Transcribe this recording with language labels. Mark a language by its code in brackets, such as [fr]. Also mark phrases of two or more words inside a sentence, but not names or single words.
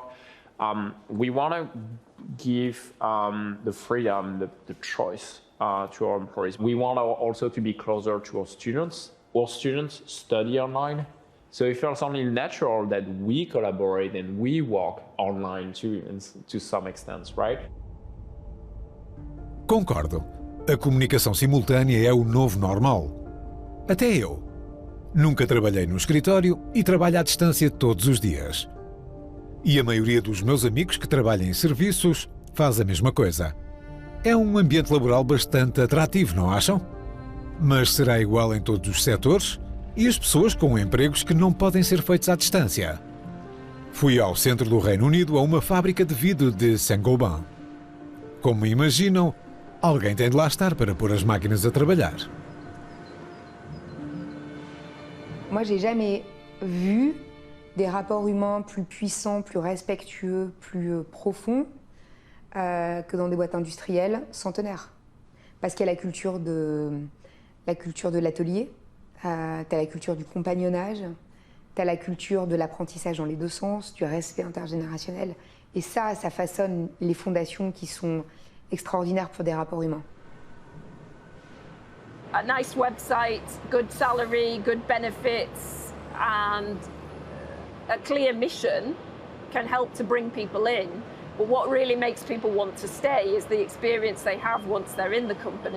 [en] We want to give the freedom, the choice to our employees. We want also to be closer to our students. All students study online, so it feels only natural that we collaborate and we work online too, to some extent, right? [pt] Concordo. A comunicação simultânea é o novo normal. Até eu. Nunca trabalhei no escritório e trabalho à distância todos os dias. E a maioria dos meus amigos que trabalham em serviços faz a mesma coisa. É um ambiente laboral bastante atrativo, não acham? Mas será igual em todos os setores? E as pessoas com empregos que não podem ser feitos à distância? Fui ao centro do Reino Unido a uma fábrica de vidro de Saint-Gobain. Como imaginam, alguém tem de lá estar para pôr as máquinas a trabalhar. [fr] Moi, j'ai jamais vu des rapports humains plus puissants, plus respectueux, plus profonds que dans des boîtes industrielles centenaires. Parce qu'il y a la culture de l'atelier, t'as la culture du compagnonnage, t'as la culture de l'apprentissage dans les deux sens, du respect intergénérationnel. Et ça façonne les fondations qui sont extraordinaires pour des rapports humains. [en] A nice website, good salary, good benefits, and a clear mission can help to bring people in. But what really makes people want to stay is the experience they have once they're in the company.